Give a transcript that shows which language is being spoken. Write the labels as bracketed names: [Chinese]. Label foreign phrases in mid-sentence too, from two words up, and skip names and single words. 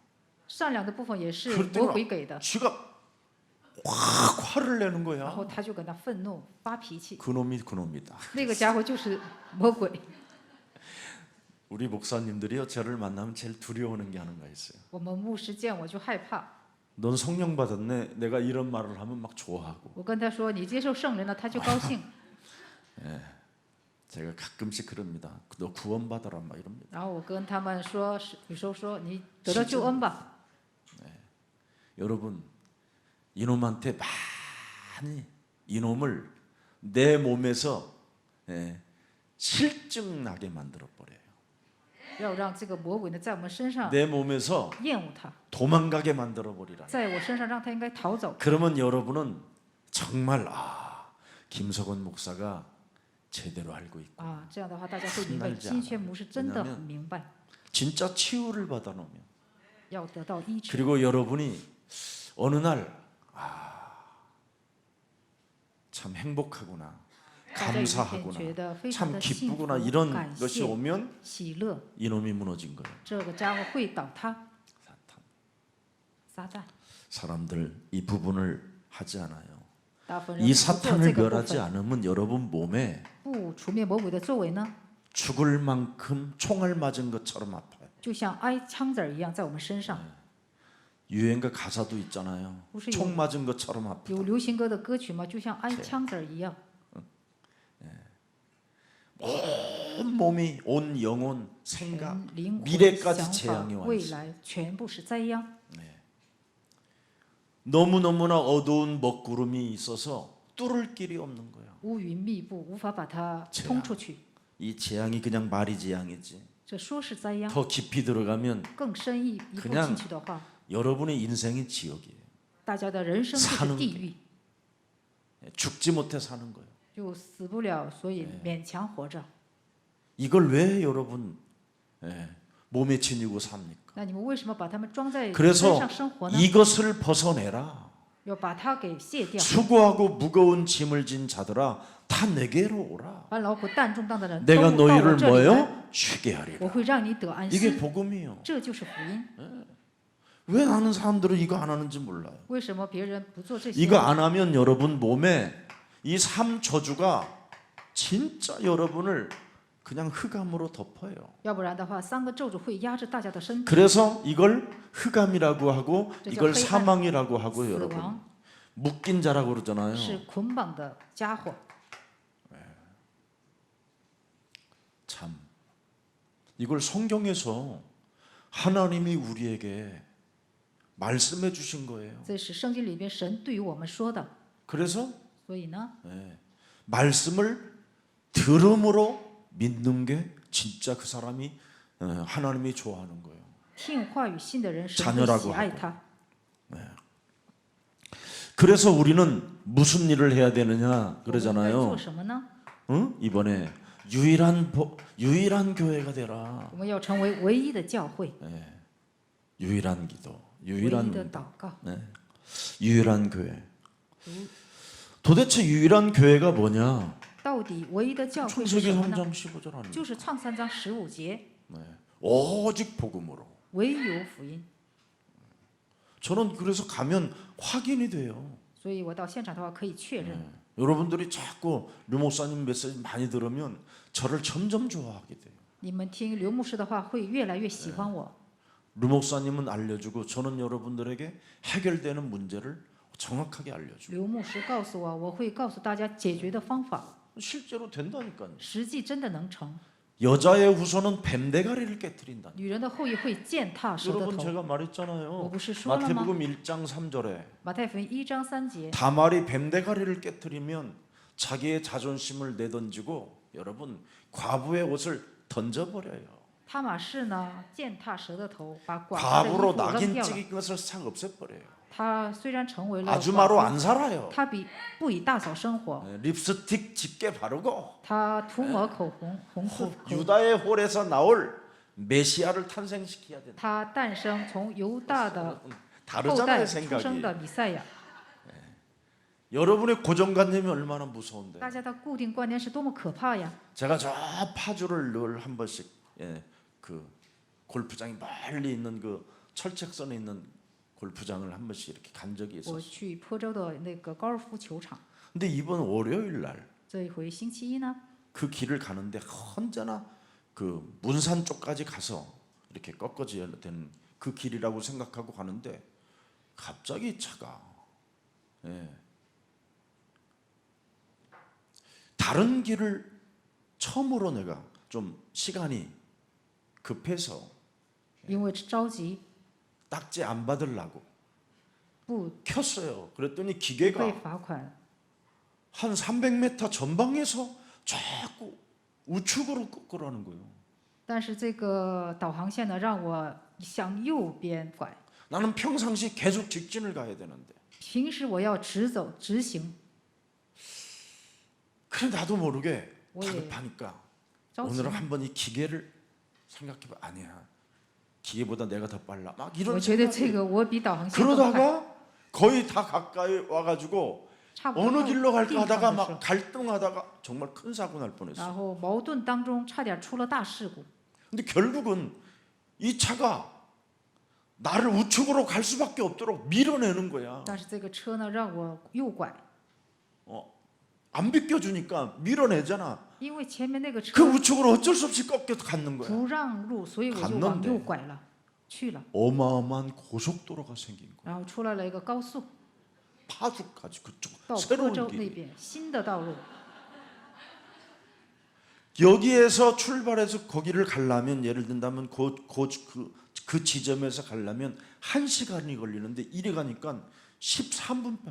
[Chinese] 善良的部分也是 [Korean] 그럴 [Chinese] 魔 [Korean] 때는 [Chinese] 鬼给的。 [Korean] 쥐가 확 화를 내는 [Chinese] 然 [Korean] 거야. [Chinese] 后他就跟他愤怒发脾气， [Korean] 그놈이 그놈이다. [Chinese] 那个家伙就是魔鬼。 [Korean] 우리 목사님들이요 저를 만나면 제일 두려워하는 게 하나가 있어요. [Chinese] 我们牧师见我就害怕， [Korean] 넌 성령 받았네. 내가 이런 말을 하면 막 좋아하고. [Chinese] 我跟他说你接受圣灵了，他就高兴。 [Korean] 제가 가끔씩 그럽니다. 너 구원 받아라 막 이럽니다. [Chinese] 然后我跟他们说，有时候说你得到救恩吧。 [Korean] 여러분 이놈한테 많이 이놈을 내 몸에서 실증 나게 만들어 버려요. [Chinese] 要让这个魔鬼呢在我们身上 [Korean] 내 몸에서 [Chinese] 厌恶他， [Korean] 도망가게 만들어 버리라. [Chinese] 在我身上让他应该逃走。 [Korean] 그러면 여러분은 정말 김석원 목사가 제대로 알고 있고 [Chinese] 啊，这样的话大家会明白， [Korean] 신날지 [Chinese] 金泉牧师真的 [Korean] 왜냐하면 [Chinese] 很明白， [Korean] 진짜 치유를 받아 놓으면 [Chinese] 要得到医治。 [Korean] 그리고 여러분이 어느 날 참 행복하구나 [Chinese] 大家有一天 [Korean] 감사하구나 [Chinese] 觉得非常 [Korean] 참 [Chinese] 的幸福 [Korean] 기쁘구나 、 이런 [Chinese] 感 [Korean] 것이 [Chinese] 谢、 [Korean] 오면 [Chinese] 喜乐， [Korean] 이놈이 무너진 거예요. [Chinese] 这个家伙会倒塌。 [Korean] 사탄. [Chinese] 撒旦， [Korean] 사람들 이 부분을 하지 않아요. [Chinese] 大部分人 [Korean] 이 [Chinese] 不做这 [Korean] 사탄을 [Chinese] 个部 [Korean] 멸하지 [Chinese] 分， [Korean] 않으면 여러분 몸에 [Chinese] 不除灭魔鬼的作为呢， [Korean] 죽을 만큼 총알 맞은 것처럼 아파요. [Chinese] 就像挨枪子儿一样在我们身上。 [Korean] 유행가 가사도 있잖아요. 무슨 총 맞은 것처럼 아프다. [Chinese] 有流行歌的歌曲吗？就像挨枪子儿一样， [Korean] 온 몸이 온 영혼, 생각, [Chinese] 全灵魂、 [Korean] 미래까지 [Chinese] 想法 [Korean] 재앙이 、 와 [Chinese] 未 [Korean] 있어요. [Chinese] 来全部是灾殃。 [Korean] 너무너무나 어두운 먹구름이 있어서 뚫을 길이 없는 거예요. [Chinese] 乌云密布，无法把它 [Korean] 재앙 [Chinese] 通出去。 [Korean] 이 재앙이 그냥 말이 재앙이지. [Chinese] 这说是灾殃， [Korean] 더 깊이 들어가면 [Chinese] 更深一步 [Korean] 그냥 [Chinese] 进去的话， [Korean] 여러분의 인생이 지옥이에요. [Chinese] 大家的人生就是 [Korean] 사는 [Chinese] 地狱， [Korean] 죽지 못해 사는 거예요. [Chinese] 就死不了，所以勉强活着。 [Korean] 이걸 왜 여러분 몸에 지니고 삽니까? [Chinese] 那你们为什么把他们装在身 [Korean] 그래서 [Chinese] 上生活呢？ [Korean] 이것을 벗어내라. [Chinese] 要把它给卸掉， [Korean] 수고하고 무거운 짐을 진 자들아 다 내게로 오라. [Chinese] 把劳苦担重担的人 [Korean] 내가 [Chinese] 都到我 [Korean] 너희를 [Chinese] 这里来， [Korean] 뭐요? 쉬게 [Chinese] 我 [Korean] 하리라. [Chinese] 会让你得安 [Korean] 이게 [Chinese] 息。 [Korean] 복음이요. [Chinese] 这就是福音。 [Korean] 왜 나는 사람들은 이거 안 하는지 몰라요. [Chinese] 为什么别人不做这些？ [Korean] 이거 안 하면 여러분 몸에 이 삼 저주가 진짜 여러분을 그냥 흑암으로 덮어요. [Chinese] 要不然的话，三个咒诅会压制大家的身体。 [Korean] 그래서 이걸 흑암이라고 하고 그죠, 이걸 [Chinese] 黑暗, [Korean] 사망이라고 하고 [Chinese] 死 [Korean] 여러분 [Chinese] 亡 [Korean] 묶인 자라고 그러잖아요. [Chinese] 是捆绑的家伙。 [Korean] 참 이걸 성경에서 하나님이 우리에게 말씀해 주신 거예요. [Chinese] 这是圣经里边神对于我们说的。 [Korean] 그래서 [Chinese] 所以呢， [Korean] 말씀을 들음으로 믿는 게 진짜 그 사람이 하나님이 좋아하는 거예요. [Chinese] 听话语信的人，神会 [Korean] 자녀라고 [Chinese] 喜爱 [Korean] 하고 [Chinese] 他。 [Korean] 그래서 우리는 무슨 일을 해야 되느냐 [Chinese] 我们该 [Korean] 그러잖아요. [Chinese] 做什么呢？ [Korean] 응? 이번에 유일한 교회가 되라. [Chinese] 我们要成为唯一的教会， [Korean] 유일한 기도, [Chinese] 唯一 [Korean] 유일한 [Chinese] 的 [Korean] 기도. [Chinese] 祷告。 [Korean] 네. 유일한 교회. 도대체 유일한 교회가 뭐냐? [Chinese] 到底唯一的教会是 [Korean] 창세기 [Chinese] 什么呢？ [Korean] 3장 15절 아닙니까? [Chinese] 就是创三章15节， [Korean] 네. 오직 복음으로. [Chinese] 唯有福音。 [Korean] 저는 그래서 가면 확인이 돼요. [Chinese] 所以我到现场的话可以确认， [Korean] 여러분들이 자꾸 류 목사님 메시지 많이 들으면 저를 점점 좋아하게 돼요. [Chinese] 你们听刘牧师的话会越来越喜欢我。 [Korean] 류 목사님은 알려주고 저는 여러분들에게 해결되는 문제를 정확하게 알려주고 [Chinese] 刘牧师告诉我，我会告诉大家解决的方法， [Korean] 실제로 된다니까요. [Chinese] 实际真的能成。 [Korean] 여자의 후손은 뱀대가리를 깨뜨린다. [Chinese] 女人的后裔会践踏蛇的 [Korean] 여러분 [Chinese] 头。 [Korean] 제가 [Chinese] 我 [Korean] 말했잖아요. [Chinese] 不是说了吗？ [Korean] 마태복음 1장 3절에 [Chinese] 马太福音1章3节， [Korean] 다말이 뱀대가리를 깨뜨리면 자기의 자존심을 내던지고 여러분 과부의 옷을 던져버려요. [Chinese] 他马氏呢践踏蛇的头，把寡妇的衣 [Korean] 과부로 [Chinese] 服扔 [Korean] 낙인 [Chinese] 掉了。 [Korean] 찍은 것을 싹 없애버려요. [Chinese] 他虽然成为了 [Korean] 아주마로 [Chinese] 寡 [Korean] 안 [Chinese] 妇， [Korean] 살아요. [Chinese] 他不以大嫂生活， [Korean] 립스틱 짙게 바르고 [Chinese] 他涂抹口红，红色口红。 [Korean] 유다의 홀에서 나올 메시아를 탄생시켜야 된다. [Chinese] 他诞生从犹大的后 [Korean] 다르잖아요 [Chinese] 代出生 [Korean] 생각이. [Chinese] 的弥赛亚。 [Korean] 여러분의 고정관념이 얼마나 무서운데. [Chinese] 大家的固定观念是多么可怕呀！ [Korean] 제가 저 파주를 늘 한 번씩 그 골프장이 멀리 있는 그 철책선에 있는 골프장을 한 번씩 이렇게 간 적이 [Chinese] 我 [Korean] 있었어요. [Chinese] 去坡州的那个高尔夫球场， [Korean] 근데 이번 월요일 날 [Chinese] 这一回星期一呢， [Korean] 그 길을 가는데 언제나 그 문산 쪽까지 가서 이렇게 꺾어져야 되는 그 길이라고 생각하고 가는데 갑자기 차가 다른 길을 처음으로 내가 좀 시간이 급해서 [Chinese] 因为着急 [Korean] 딱지 안 받으려고 [Chinese] 不 [Korean] 켰어요. 그랬더니 [Chinese] 被 [Korean] 기계가 [Chinese] 罚款， [Korean] 한 300m 전방에서 자꾸 우측으로 꺾으라는 거예요. [Chinese] 但是这个导航线呢，让我向右边拐。 [Korean] 나는 평상시 계속 직진을 가야 되는데 [Chinese] 平时我要直走直行， [Korean] 그래 나도 모르게 왜? 다급하니까 [Chinese] 着急 [Korean] 오늘은 [Chinese] 呢。 [Korean] 한번 이 기계를 생각해봐. 아니야, 기계보다 내가 더 빨라. 막 [Chinese] 我 [Korean] 이런 [Chinese] 觉得 [Korean] 생각이 [Chinese] 这个我比导航线更快， [Korean] 그러다가 거의 다 가까이 와가지고 [Chinese] 差不多 [Korean] 어느 [Chinese] 到 [Korean] 길로 [Chinese] 地 [Korean] 갈까 [Chinese] 方 [Korean] 하다가 [Chinese] 的时 [Korean] 막 [Chinese] 候， [Korean] 갈등하다가 정말 큰 사고 날 뻔했어. [Chinese] 然后矛盾当中差点出了大事故。 [Korean] 근데 결국은 이 차가 나를 우측으로 갈 수밖에 없도록 밀어내는 거야. [Chinese] 但是这个车呢，让我右拐， [Korean] 안 비껴주니까 밀어내잖아. [Chinese] 因为前面那个 [Korean] 그 [Chinese] 车 [Korean] 우측으로 어쩔 수 없이 꺾여서 갔는 거야. [Chinese] 不让路，所以我就 [Korean] 갔는데 [Chinese] 往右拐了，去了， [Korean] 어마어마한 고속도로가 생긴 거야. [Chinese] 然后出来了一个高速， [Korean] 파주까지 그쪽 [Chinese] 到坡 [Korean] 새로운 [Chinese] 州那 [Korean] 길. [Chinese] 边新的道路。 [Korean] 여기에서 출발해서 거기를 가려면 예를 든다면 그 지점에서 가려면 1시간이 걸리는데 이리 가니까 13분밖에.